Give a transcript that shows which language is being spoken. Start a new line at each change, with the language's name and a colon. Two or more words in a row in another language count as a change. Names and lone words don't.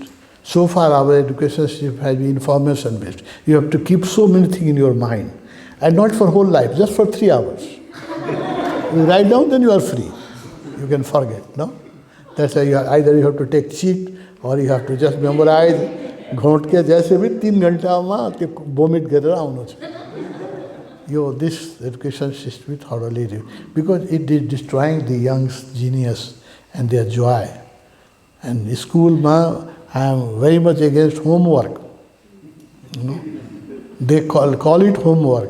English: So far, our education system has been information-based. You have to keep so many things in your mind, and not for whole life, just for 3 hours. You write down, then you are free. You can forget, no? That's why either you have to take cheat, or you have to just memorize,
Hindi: घोट के जैसे भी
Nepali: 3 घन्टामा त्यो vomit गरेर आउनु छ.
English: This education system is thoroughly, because it is destroying the young's genius and their joy. And school, I am very much against homework. They call it homework.